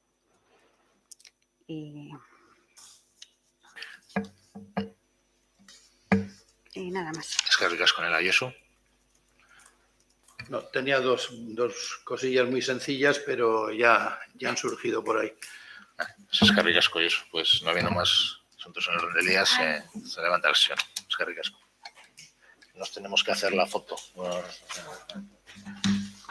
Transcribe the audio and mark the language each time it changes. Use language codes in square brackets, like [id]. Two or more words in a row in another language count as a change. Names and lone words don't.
[es] Y nada más. [eu] Eskerrik asko, Nela Josu. [es] No, tenía dos cosillas muy sencillas, pero ya han surgido por ahí. [eu] Eskerrik asko, Josu. [es] Pues no habiendo más asuntos en el orden del día, se levanta la sesión. [eu] Eskerrik asko. [es] Nos tenemos que hacer la foto.